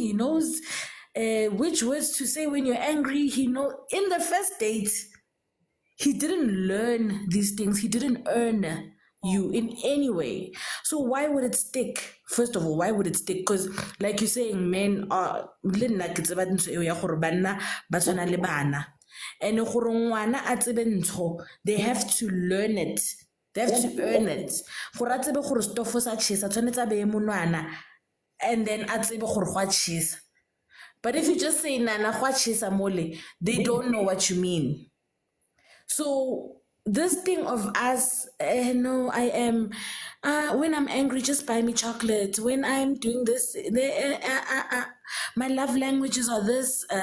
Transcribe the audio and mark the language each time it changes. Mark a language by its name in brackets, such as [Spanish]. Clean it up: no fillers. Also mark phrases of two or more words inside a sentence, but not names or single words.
[English] He knows which words to say when you're angry. He know in the first date, he didn't learn these things. He didn't earn you in any way. So why would it stick? First of all, why would it stick? Because like you're saying, men are [Southern Sotho] le nna ke tseba ntho eo ya gore banna ba tshwana le bana. And gore ngwana a tsebe ntho, [English] they have to learn it. They have to earn it. [Southern Sotho] Gore a tsebe gore stofo sa chisa tshwanetse a beye monwana, [English] and then [Southern Sotho] a tsebe gore go a chisa. [English] But if you just say [Southern Sotho] nana go a chisa mole, [English] they don't know what you mean. So this thing of us, no, I am, when I'm angry, just buy me chocolate. When I'm doing this, my love languages are this.